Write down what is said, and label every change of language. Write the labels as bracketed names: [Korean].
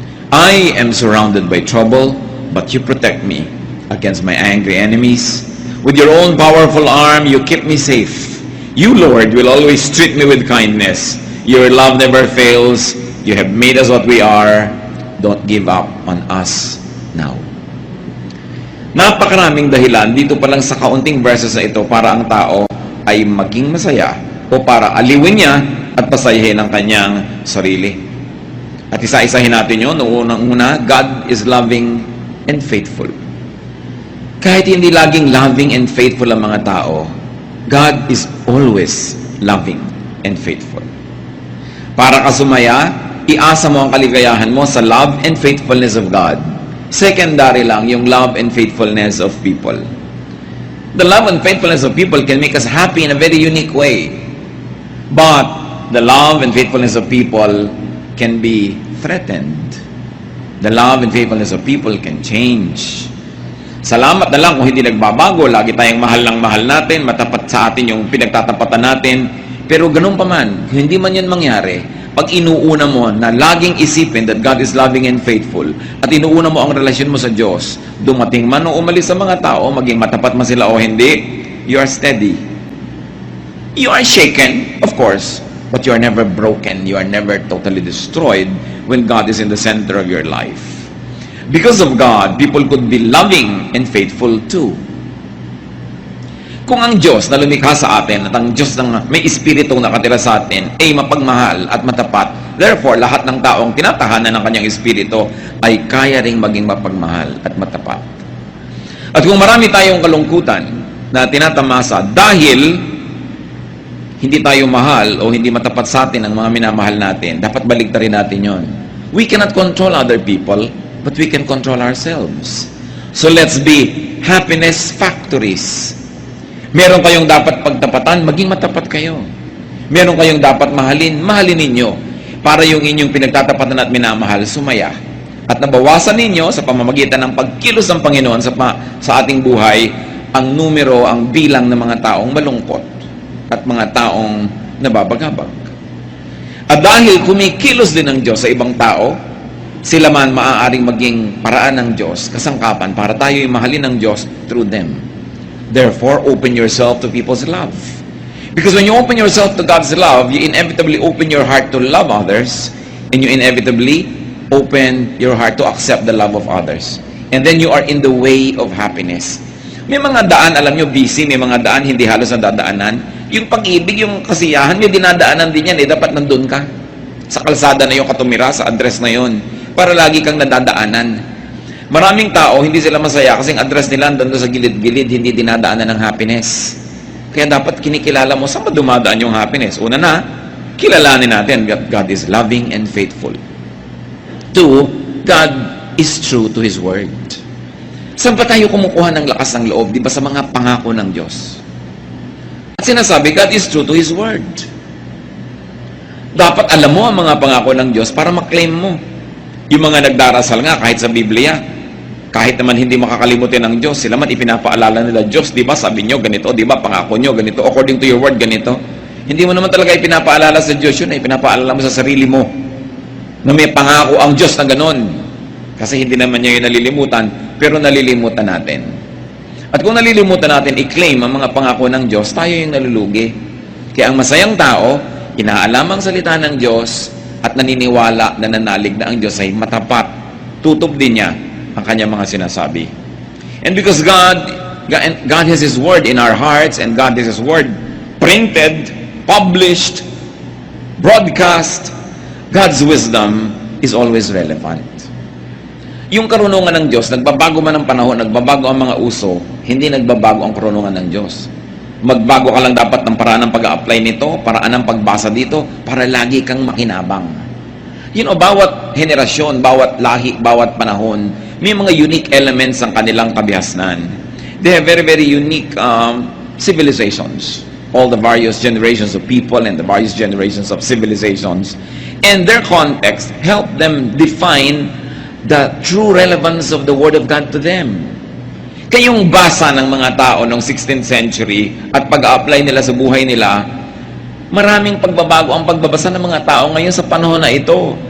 [English] I am surrounded by trouble, but you protect me against my angry enemies. With your own powerful arm, you keep me safe. You, Lord, will always treat me with kindness. Your love never fails. You have made us what we are. Don't give up on us now. [Filipino] Napakaraming dahilan dito pa lang sa kaunting verses na ito para ang tao ay maging masaya o para aliwin niya at pasayahin ang kanyang sarili. At isa-isahin natin yun. [English] Unang-una, God is loving and faithful. [Filipino] Kahit hindi laging loving and faithful ang mga tao, [English] God is always loving and faithful. [Filipino] Para ka sumaya, iasa mo ang kaligayahan mo sa [English] love and faithfulness of God. Secondary [Filipino] lang yung [English] love and faithfulness of people. The love and faithfulness of people can make us happy in a very unique way. But the love and faithfulness of people can be threatened. The love and faithfulness of people can change. [Filipino] Salamat na lang kung hindi nagbabago. Lagi tayong mahal ng mahal natin, matapat sa atin yung pinagtatapatan natin. Pero ganun pa man, hindi man yan mangyari, pag inuuna mo na laging isipin [English] that God is loving and faithful, [Filipino] at inuuna mo ang relasyon mo sa Diyos, dumating man o umalis sa mga tao, maging matapat man sila o hindi, [English] you are steady. You are shaken, of course, but you are never broken. You are never totally destroyed when God is in the center of your life. Because of God, people could be loving and faithful too. [Filipino] Kung ang Diyos na lumikha sa atin at ang Diyos na may Espiritu nakatira sa atin ay mapagmahal at matapat, therefore, lahat ng taong tinatahanan ng kanyang Espiritu ay kaya ring maging mapagmahal at matapat. At kung marami tayong kalungkutan na tinatamasa dahil hindi tayo mahal o hindi matapat sa atin ang mga minamahal natin, dapat baligtarin natin yon. [English] We cannot control other people, but we can control ourselves. So let's be happiness factories. [Filipino] Meron kayong dapat pagtapatan, maging matapat kayo. Meron kayong dapat mahalin, mahalin ninyo. Para yung inyong pinagtatapatan at minamahal, sumaya. At nabawasan ninyo sa pamamagitan ng pagkilos ng Panginoon sa ating buhay, ang numero, ang bilang ng mga taong malungkot at mga taong nababagabag. At dahil kumikilos din ng Diyos sa ibang tao, sila man maaaring maging paraan ng Diyos, kasangkapan para tayo'y mahalin ng Diyos [English] through them. Therefore, open yourself to people's love. Because when you open yourself to God's love, you inevitably open your heart to love others, and you inevitably open your heart to accept the love of others. And then you are in the way of happiness. [Filipino] May mga daan, alam nyo, busy, may mga daan hindi halos nadadaanan. Yung pag-ibig, yung kasiyahan, may dinadaanan din yan, dapat nandun ka. Sa kalsada na yung katumira, sa address na yun, para lagi kang nadadaanan. Maraming tao, hindi sila masaya kasi ang address nila nandun sa gilid-gilid, hindi dinadaanan ng happiness. Kaya dapat kinikilala mo, saan ba dumadaan yung happiness? Una na, kilalanin natin [English] that God is loving and faithful. Two, God is true to His Word. [Filipino] Saan pa tayo kumukuha ng lakas ng loob? Di ba sa mga pangako ng Diyos? At sinasabi, [English] God is true to His Word. [Filipino] Dapat alam mo ang mga pangako ng Diyos para maklaim mo. Yung mga nagdarasal nga, kahit sa Biblia, kahit naman hindi makakalimutin ng Diyos, sila man ipinapaalala nila, Diyos, di ba sabi nyo ganito, di ba pangako nyo ganito, [English] according to your word [Filipino] ganito. Hindi mo naman talaga ipinapaalala sa Diyos yun, ipinapaalala mo sa sarili mo na may pangako ang Diyos na ganon. Kasi hindi naman niya yung nalilimutan, pero nalilimutan natin. At kung nalilimutan natin i-claim ang mga pangako ng Diyos, tayo yung nalulugi. Kaya ang masayang tao, inaalam ang salita ng Diyos at naniniwala na nanalig na ang Diyos ay matapat. Tutup din niya ang kanyang mga sinasabi. [English] And because God has His Word in our hearts, and God has His Word printed, published, broadcast, God's wisdom is always relevant. [Filipino] Yung karunungan ng Diyos, nagbabago man ang panahon, nagbabago ang mga uso, hindi nagbabago ang karunungan ng Diyos. Magbago ka lang dapat ng paraan ng pag-a-apply nito, paraan ng pagbasa dito, para lagi kang makinabang. [English] You know, [Filipino] bawat henerasyon, bawat lahi, bawat panahon, may mga unique elements ang kanilang kabihasnan. [English] They have very, very unique civilizations. All the various generations of people and the various generations of civilizations. And their context help them define the true relevance of the Word of God to them. [Filipino] Kayong basa ng mga tao noong 16th century at pag-a-apply nila sa buhay nila, maraming pagbabago ang pagbabasa ng mga tao ngayon sa panahon na ito.